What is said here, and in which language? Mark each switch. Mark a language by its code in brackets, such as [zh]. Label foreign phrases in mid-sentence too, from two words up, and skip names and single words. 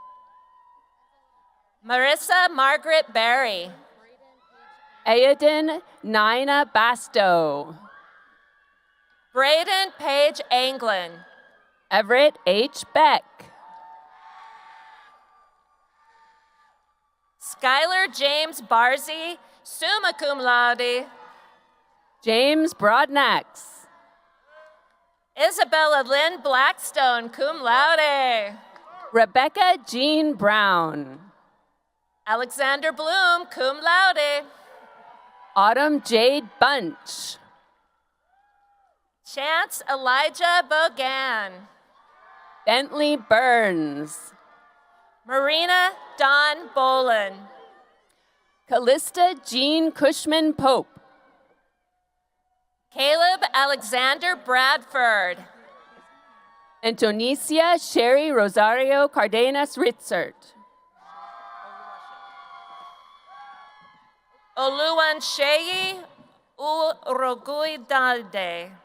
[en] Marissa Margaret Berry. Aiden Nina Basto. Braden Page Anglin. Everett H. Beck. Skylar James Barzy, [la] summa cum laude. [en] James Broadnax. Isabella Lynn Blackstone, [la] cum laude. [en] Rebecca Jean Brown. Alexander Bloom, [la] cum laude. [en] Autumn Jade Bunch. Chance Elijah Bogan. Bentley Burns. Marina Dawn Bolin. Callista Jean Cushman Pope. Caleb Alexander Bradford. Antonicia Sherry Rosario Cardenas Ritzert. Oluwansheyi Uroguidalde.